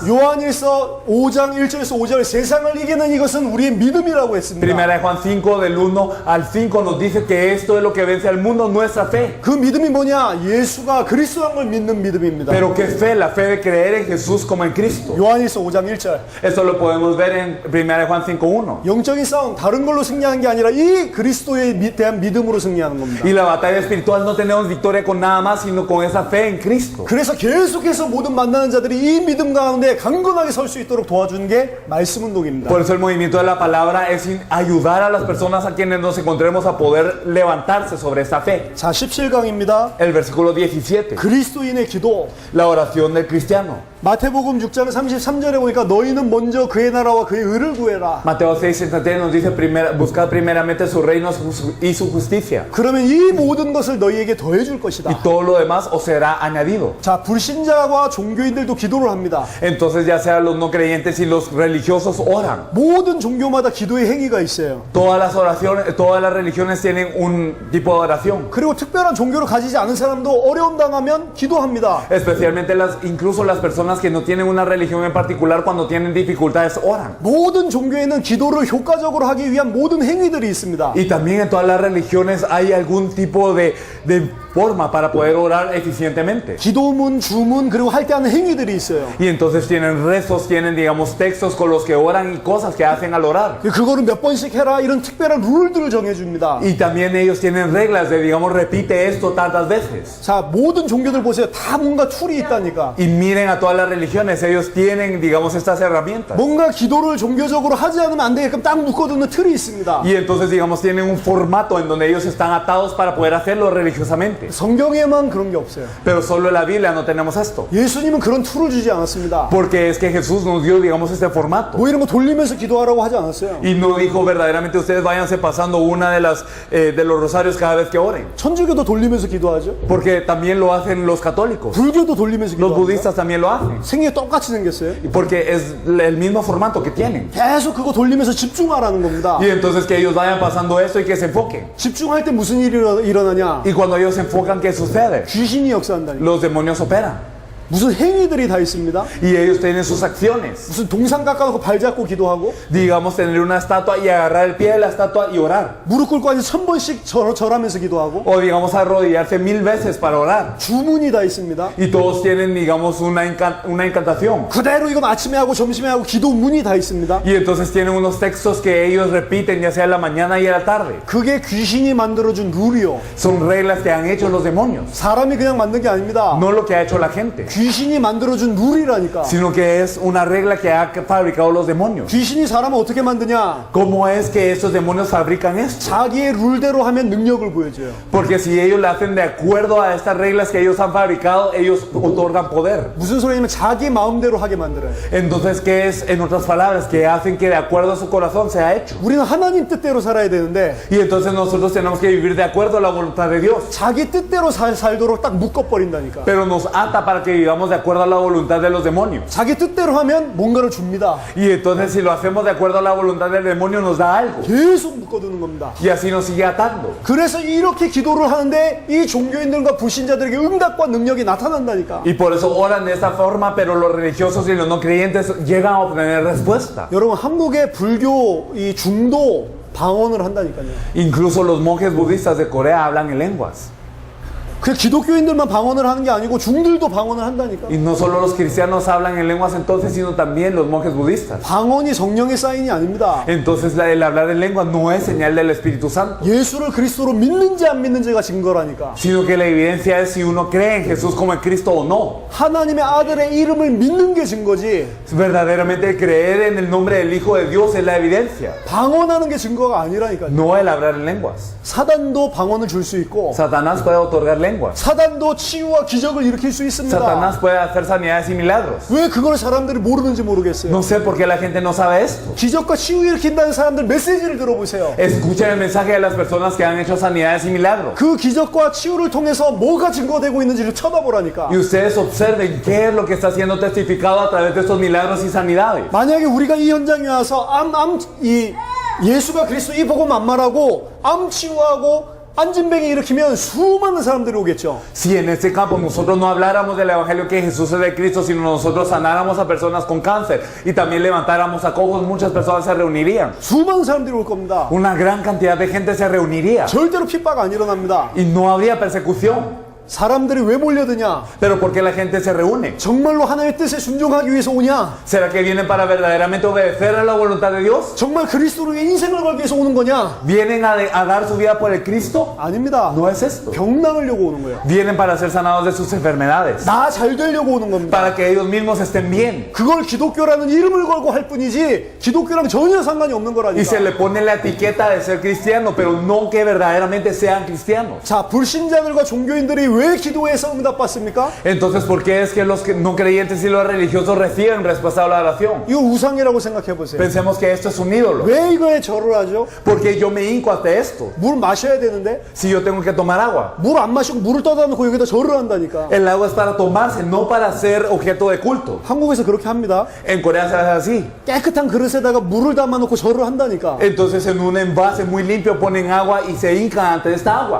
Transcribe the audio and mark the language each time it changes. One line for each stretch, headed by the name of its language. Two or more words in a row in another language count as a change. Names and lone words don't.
Korean: 요한일서 5장 1절에서 5절 세상을 이기는 이것은 우리의 믿음이라고 했습니다.
Spanish: Primera de Juan 5 del 1 al 5 nos dice que esto es lo que vence al mundo, nuestra fe.
Korean: 그 믿음이 뭐냐? 예수가 그리스도한 걸 믿는 믿음입니다.
Spanish: Pero qué fe, la fe de creer en Jesús como en Cristo.
Korean: 요한일서 5장 1절.
Spanish: Esto lo podemos ver en Primera de Juan 5:1.
Korean: 영적인 싸움 다른 걸로 승리하는 게 아니라 이 그리스도에 대한 믿음으로 승리하는 겁니다.
Spanish: Y la batalla espiritual no tenemos victoria con nada más, sino con esa fe en Cristo.
Korean: 그래서 계속해서 모든 만나는 자들이 이 믿음 가운데 강건하게 설 수 있도록 도와주는 게 말씀 운동입니다.
Spanish: Por eso el movimiento de la palabra es ayudar a las personas a quienes nos encontremos a poder levantarse sobre esta fe.
Korean: 자, 17강입니다.
Spanish: El versículo 17.
Korean: 그리스도인의 기도.
Spanish: La oración del cristiano.
Korean: 마태복음 6장 33절에 보니까 너희는 먼저 그의 나라와 그의 의를 구해라.
Spanish: Mateo 6:33 nos dice buscad primeramente su reino y su justicia.
Korean: 그러면 이 모든 것을 너희에게 더해 줄
Spanish: Y
Korean: 것이다.
Spanish: todo lo demás os será añadido.
Korean: 자, 불신자와 종교인들도 기도를 합니다.
Spanish: Entonces ya sea los no creyentes y los religiosos oran.
Korean: 모든 종교마다 기도의 행위가 있어요.
Spanish: Todas las oraciones, todas las religiones tienen un tipo de oración.
Korean: 그리고 특별한 종교를 가지지 않은 사람도 어려움 당하면 기도합니다.
Spanish: Especialmente incluso las personas que no tienen una religión en particular, cuando tienen dificultades oran.
Korean: 모든 종교에는 기도를 효과적으로 하기 위한 모든 행위들이 있습니다.
Spanish: Y también en todas las religiones hay algún tipo de forma para poder orar eficientemente.
Korean: 기도문, 주문, 그리고 할 때 하는 행위들이 있어요.
Spanish: Y entonces tienen rezos, tienen digamos textos con los que oran y cosas que hacen al orar.
Korean: 그거를 몇 번씩 해라 이런 특별한 룰들을 정해줍니다.
Spanish: Y también ellos tienen reglas de digamos repite esto tantas veces.
Korean: 자, 모든 종교들 보세요. 다 뭔가 툴이 있다니까.
Spanish: Y miren a todas las religiones, ellos tienen digamos estas herramientas.
Korean: 뭔가 기도를 종교적으로 하지 않으면 안 되게끔 딱 묶어두는 틀이 있습니다.
Spanish: Y entonces digamos tienen un formato en donde ellos están atados para poder hacerlo religiosamente.
Korean: 성경에만 그런 게 없어요.
Spanish: Pero solo en la Biblia no tenemos esto.
Korean: 예수님은 그런 툴을 주지 않았습니다.
Spanish: Porque es que Jesús nos dio digamos este formato.
Korean: 뭐 이런 거 돌리면서 기도하라고 하지 않았어요.
Spanish: Y no dijo verdaderamente ustedes váyanse pasando una de los rosarios cada vez que oren.
Korean: 천주교도 돌리면서 기도하죠.
Spanish: Porque también lo hacen los católicos.
Korean: 불교도 돌리면서
Spanish: Los
Korean: 기도합니다.
Spanish: budistas también lo hacen. hacen.
Korean: 생긴 게 똑같이 생겼어요.
Spanish: Porque es el mismo formato que tienen.
Korean: 계속 그거 돌리면서 집중하라는 겁니다.
Spanish: Y entonces que ellos vayan pasando esto y que se enfoquen.
Korean: 집중할 때 무슨 일이 일어나냐?
Spanish: Y cuando ellos se enfocan, ¿qué sucede?
Korean: 귀신이 역사한다니까.
Spanish: Los demonios operan.
Korean: 무슨 행위들이 다 있습니다.
Spanish: Y ellos tienen sus acciones.
Korean: 무슨 동상 깎아놓고 발 잡고 기도하고
Spanish: Digamos, tener una estatua y agarrar el pie de la estatua y orar.
Korean: 무릎 꿇고 앉아 1000번씩 절하면서 기도하고
Spanish: O digamos, arrodillarse 1000 veces para orar.
Korean: 주문이 다 있습니다.
Spanish: Y todos tienen, digamos, una encantación.
Korean: 그대로 이건 아침에 하고 점심에 하고 기도문이 다 있습니다.
Spanish: Y entonces tienen unos textos que ellos repiten, ya sea en la mañana y en la tarde.
Korean: 그게 귀신이 만들어준 룰이요.
Spanish: Son reglas que han hecho los demonios.
Korean: 사람이 그냥 만든 게 아닙니다.
Spanish: No lo que ha hecho la gente,
Korean: 귀신이 만들어준 룰이라니까.
Spanish: sino que es una regla que ha fabricado los demonios.
Korean: 귀신이 사람을 어떻게 만드냐?
Spanish: ¿Cómo es que estos demonios fabrican esto?
Korean: 자기의 룰대로 하면 능력을 보여줘요.
Spanish: Porque si ellos lo hacen de acuerdo a estas reglas que ellos han fabricado, ellos otorgan poder.
Korean: 무슨 소리냐면 자기 마음대로 하게 만들어요.
Spanish: Entonces, ¿qué es, en otras palabras, que hacen que de acuerdo a su corazón sea hecho?
Korean: 우리는 하나님 뜻대로 살아야 되는데
Spanish: Y entonces nosotros tenemos que vivir de acuerdo a la voluntad de Dios.
Korean: 자기 뜻대로 살도록 딱 묶어버린다니까.
Spanish: Pero nos ata para que vivamos de acuerdo a la voluntad de los demonios.
Korean: 자기 뜻대로 하면 뭔가를 줍니다.
Spanish: Y entonces si lo hacemos de acuerdo a la voluntad del demonio nos da algo.
Korean: 계속 묶어두는 겁니다.
Spanish: Y así nos sigue atando.
Korean: 그래서 이렇게 기도를 하는데 이 종교인들과 불신자들에게 응답과 능력이 나타난다니까.
Spanish: Y por eso oran de esta forma, pero los religiosos y los no creyentes llegan a obtener respuesta.
Korean: 여러분 한국의 불교 이 중도 방언을 한다니까요.
Spanish: Incluso los monjes budistas de Corea hablan en lenguas.
Korean: 그 기독교인들만 방언을 하는 게 아니고 중들도 방언을 한다니까.
Spanish: Y no solo los cristianos hablan en lenguas entonces, sino también los monjes budistas.
Korean: 방언이 성령의 사인이 아닙니다.
Spanish: Entonces el hablar en lenguas no es señal del Espíritu Santo,
Korean: 예수를 그리스도로 믿는지 안 믿는지가 증거라니까.
Spanish: sino que la evidencia es si uno cree en Jesús como el Cristo o no.
Korean: 하나님의 아들의 이름을 믿는 게 증거지.
Spanish: Verdaderamente creer en el nombre del Hijo de Dios es la evidencia,
Korean: 방언하는 게 증거가 아니라니까요.
Spanish: no el hablar en lenguas.
Korean: 사단도 방언을 줄 수 있고
Spanish: Satanás puede otorgar lenguas.
Korean: 사단도 치유와 기적을 일으킬 수 있습니다.
Spanish: Satanás puede hacer sanidades y milagros.
Korean: 왜 그걸 사람들이 모르는지 모르겠어요.
Spanish: No sé por qué la gente no sabe esto.
Korean: 기적과 치유 일으킨다는 사람들 메시지를 들어보세요.
Spanish: Escuchen el mensaje de las personas que han hecho sanidades y milagros.
Korean: 그 기적과 치유를 통해서 뭐가 증거되고 있는지를 쳐다보라니까.
Spanish: Y ustedes observen qué es lo que está siendo testificado a través de estos milagros y sanidades.
Korean: 만약에 우리가 이 현장에 와서 예수가 그리스도 이 복음 안 말하고 암 치유하고 안진뱅이 일으키면 수많은 사람들이 오겠죠.
Spanish: Si en este campo nosotros no habláramos del evangelio que Jesús es de Cristo, sino nosotros sanáramos a personas con cáncer y también levantáramos a cojos, muchas personas se reunirían.
Korean: 수많은 사람들이 올 겁니다.
Spanish: Una gran cantidad de gente se reuniría
Korean: 절대로 핍박 안 일어납니다.
Spanish: y no habría persecución.
Korean: 사람들이 왜 몰려드냐?
Spanish: Pero ¿por qué la gente se reúne?
Korean: 정말로 하나님의 뜻에 순종하기 위해서 오냐?
Spanish: ¿Será que vienen para verdaderamente obedecer a la voluntad de Dios?
Korean: 정말 그리스도로 인생을 걸기 위해서 오는 거냐?
Spanish: ¿Vienen a dar su vida por el Cristo?
Korean: 아닙니다.
Spanish: No es esto.
Korean: 병 나으려고 오는 거예요.
Spanish: Vienen para ser sanados de sus enfermedades,
Korean: 나 잘 되려고 오는 겁니다.
Spanish: para que ellos mismos estén bien.
Korean: 그걸 기독교라는 이름을 걸고 할 뿐이지 기독교랑 전혀 상관이 없는
Spanish: Y se
Korean: 거라니까.
Spanish: le pone la etiqueta de ser cristiano, pero no que verdaderamente sean cristianos.
Korean: 자, 불신자들과 종교인들이 왜 기도해서 응답받습니까?
Spanish: Entonces, ¿por qué es que los no creyentes y los religiosos reciben respuesta a la oración?
Korean: 이거 우상이라고 생각해 보세요.
Spanish: Pensemos que esto es un ídolo.
Korean: 왜 이거에 절을 하죠?
Spanish: Porque yo me hinco ante esto.
Korean: 물 마셔야 되는데
Spanish: Si yo tengo que tomar agua,
Korean: 물 안 마시고 물을 떠다 놓고 여기다 절을 한다니까.
Spanish: el agua es para tomarse, no para ser objeto de culto.
Korean: 한국에서 그렇게 합니다.
Spanish: En Corea se hace así.
Korean: 깨끗한 그릇에다가 물을 담아 놓고 절을 한다니까.
Spanish: Entonces, en un envase muy limpio ponen agua y se hincan ante esta agua.